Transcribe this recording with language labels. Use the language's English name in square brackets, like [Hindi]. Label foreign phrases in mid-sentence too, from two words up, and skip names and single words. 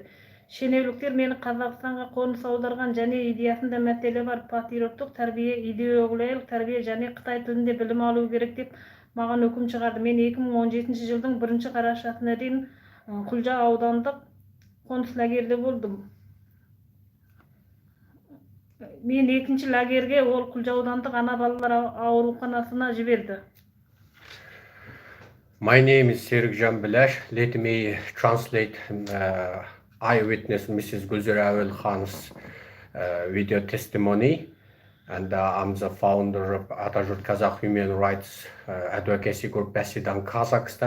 [Kazakh] Шенеуніктер мені Қазақстанға қоныс аударған және идеясында мәселе бар патриоттық тәрбие, идеологиялық тәрбие және Қытай тілінде білім алу керек деп маған үкім шығарды. Мен 2017 жылдың 1 қарашасына дейін Құлжа аудандық қоныс лагерде болдым. Мен екінші лагерге ол Құлжа аудандық ана балалар ауруханасына жіберді. [English] My name is Серікжан. Let me translate eyewitness Mrs. Gülzira Khan's video testimony. And I'm the founder of Atajurt Kazakh Human Rights Advocacy Group based in Kazakhstan.